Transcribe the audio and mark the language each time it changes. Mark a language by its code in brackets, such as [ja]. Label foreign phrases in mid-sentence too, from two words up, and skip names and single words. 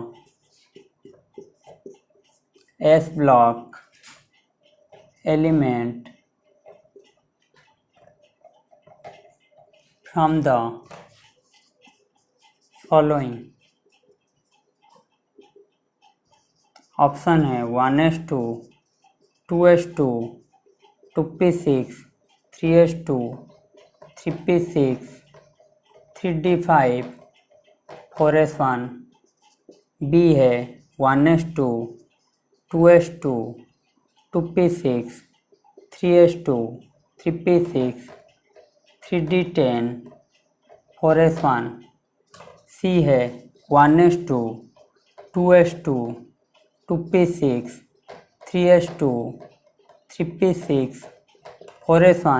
[en] S block element from the following। [hi] ऑप्शन है 1s2, 2s2, 2p6, 3s2, 3p6, 3d5, 4s1। बी है 1s2, 2s2, 2p6, 3s2, 3p6, 3d10, 4s1। सी है 1s2, 2s2, 2p6, 3s2, 3p6, 4s1।